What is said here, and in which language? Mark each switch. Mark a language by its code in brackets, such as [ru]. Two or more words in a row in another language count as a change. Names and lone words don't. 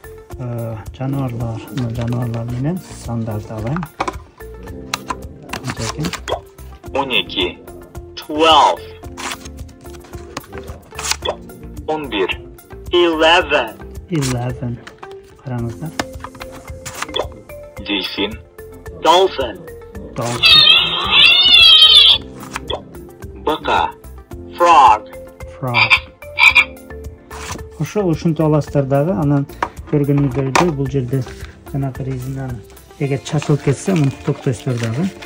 [ky] Жаныбарлар менен сандарды алайын. 12. 12. 11. 11. 11. Караңыздар. Дельфин. [en] Dolphin. Dolphin. [ky] Бака. [en] Frog. Frog. [ky] Ушинтип аласыздар дагы. Анан көргөнүңүздөрдөй бул жерде жанагы резинаны эгер чачылып кетсе, муну токтойсуздар дагы.